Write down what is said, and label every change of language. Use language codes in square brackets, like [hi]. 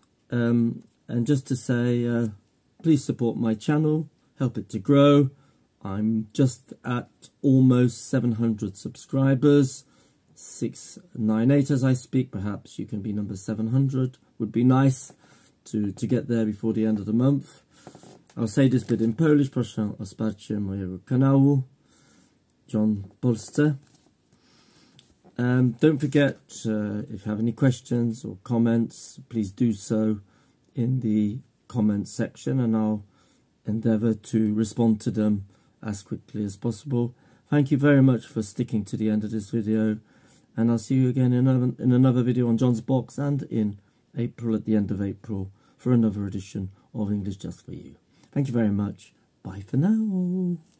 [en] And just to say, please support my channel, help it to grow. I'm just at almost 700 subscribers, 698 as I speak. Perhaps you can be number 700. Would be nice to get there before the end of the month. I'll say this bit in Polish. [pl] Proszę o wsparcie mojego kanału. John w Polsce. [en] Don't forget, if you have any questions or comments, please do so in the comments section, and I'll endeavour to respond to them as quickly as possible. Thank you very much for sticking to the end of this video, and I'll see you again in another video on John's Box, and in April, at the end of April, for another edition of English Just For You. Thank you very much. Bye for now.